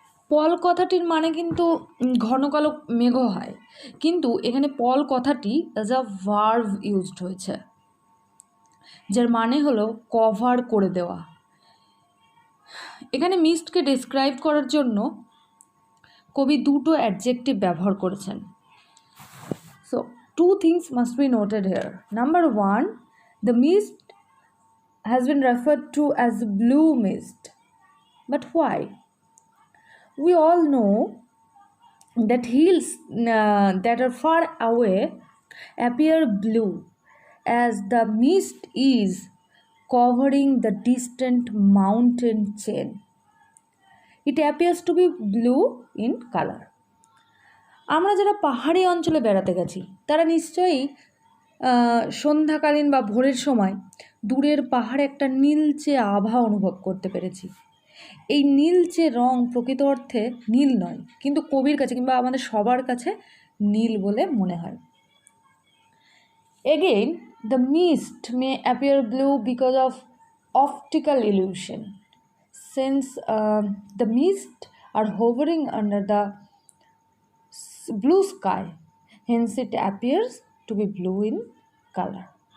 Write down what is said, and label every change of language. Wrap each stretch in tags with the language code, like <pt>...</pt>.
<bn>পল কথাটির মানে কিন্তু ঘন কালো মেঘ হয়, কিন্তু এখানে পল কথাটি অ্যাজ আ ভার্ব ইউজড হয়েছে, যার মানে হলো কভার করে দেওয়া। এখানে মিস্টকে ডেসক্রাইব করার জন্য কবি দুটো অ্যাডজেক্টিভ ব্যবহার করেছেন।</bn> <en>So 2 things must be noted here. Number 1, the mist has been referred to as blue mist. But why? We all know that hills that are far away appear blue as the mist is covering the distant mountain chain. It appears to be blue in color.</en> <bn>আমরা যারা পাহাড়ি অঞ্চলে বেড়াতে গেছি তারা নিশ্চয়ই সন্ধ্যাকালীন বা ভোরের সময় দূরের পাহাড়ে একটা নীলচে আভা অনুভব করতে পেরেছি। এই নীলচে রং প্রকৃত অর্থে নীল নয়, কিন্তু কবির কাছে কিংবা আমাদের সবার কাছে নীল বলে মনে হয়।</bn> <en>Again, the mist may appear blue because of optical illusion. Since the mist are hovering under the blue sky, hence it appears to be blue in color.</en>